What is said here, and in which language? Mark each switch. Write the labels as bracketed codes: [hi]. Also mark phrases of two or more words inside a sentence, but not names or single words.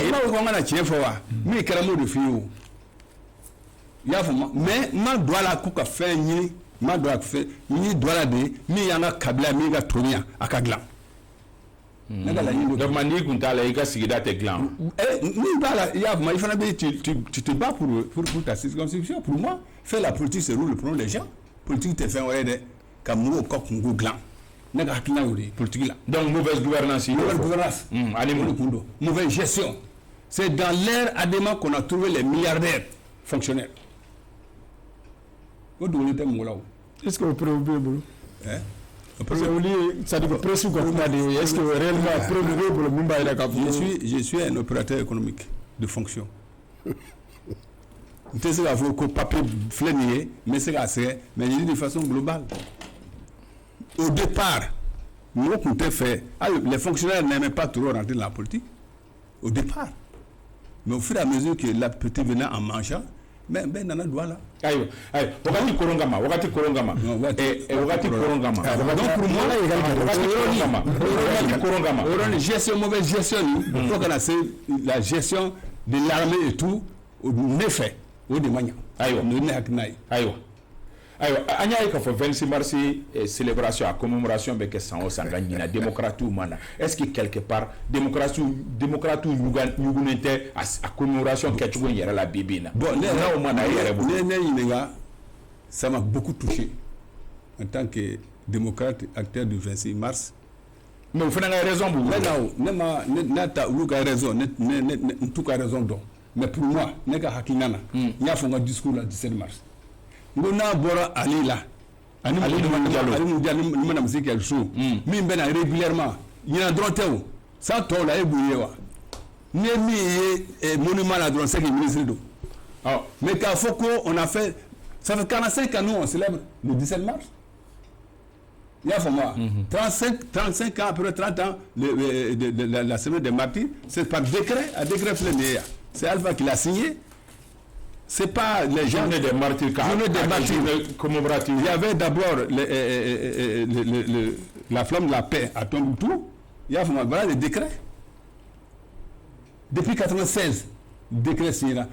[bm] i b'a fɔ ko n kana tiɲɛ fɔ wa min kɛra m'o de f'i ye o i y'a faamu mais n ma don a la k'u ka fɛn ɲini n ma don a la fɛn ɲini don a la de min y'an ka kabila min ka toni yan a ka dilan ne ka laɲini donc n'i kun t'a la i ka sigida tɛ dilan n'i b'a la i y'a faamu i fana bɛ [fr] tu te bats pour ta circonscription pour moi faire la politique c'est le problème des gens [bm] politique tɛ fɛn wɛrɛ dɛ ka mɔgɔw ka kungo dilan ne ka hakilina y'o de ye politique la [fr] donc mauvaise gouvernance [bm] ani mun kun don [fr] mauvaise gestion c'est dans l'ère Adema qu'on a trouvé les milliardaires fonctionnaires [bm] o dogolen tɛ mɔgɔ la o [fr] est-ce que [bm] o preuve b'e bolo [fr] parce que [bm] olu ye [fr] c'est-à-dire que [bm] presse ka kuma de ye [fr] est-ce que réellement [bm] preuve b'e bolo min b'a yira k'a fɔ [fr] je suis un opérateur économique de fonction [bm] n tɛ se k'a fɔ ko papier filɛ nin ye n bɛ se k'a sɛgɛ [fr] mais je dis de façon globale au départ [bm] mɔgɔ tun tɛ fɛ [fr] les fonctionnaires n'aimaient pas trop rentrer dans la politique au départ mais au fur et à mesure que la politique venait en mangeant mais [bm] bɛɛ nana don a la. ayiwa wagati koron kama wagati koron kama [fr] donc pour moi [bm] wagati koron kama o gestion [fr] mauvaise gestion [bm] ni fo kana se la [fr] gestion de l'armée et tout [bm] ne fɛ o de ma ɲa. ayiwa ne hakilina ye. ayiwa an y'a ye k'a fɔ 26 [fr] mars célébration [bm] a commémoration bɛ kɛ san o san ka ɲina démocrates ma na [fr] est-ce que quelque part [bm] démocrates ɲugunen tɛ a commémoration kɛcogo yɛrɛ la bi bi in na. bon n'aw ma na e yɛrɛ bolo. ne ɲininka [fr] ça m'a beaucoup touché en tant que démocrate acteur du 26 mars. [bm] mais o fana ka raison b'u bolo. ne ta olu ka raison ne t'u ka raison dɔn [fr] mais pour moi [bm] ne ka hakilina na n y'a fɔ n ka discours la 17 mars. n ko n'a bɔra Ali la ani ni mana misi kɛ so min bɛ na régulièrement ɲinan dɔrɔn tɛ o san tɔw la e b'u ye wa ni ye min ye monument la dɔrɔn [fr] c'est que ministre [bm] don mais k'a fɔ ko [fr] on a fait ça fait 45 ans nous on célèbre le 17 mars [bm] i y'a faamu wa [fr] 35 ans après 30 ans la semaine des martyrs c'est par décret [bm] a décret filɛ nin ye yan [fr] c'est Alpha qui l'a signé. C'est pas les journées des martyrs, commémorative. Il y avait d'abord la flamme de la paix à Tombouctou. Il y a voilà les décrets. Depuis 1996, le décret signé là.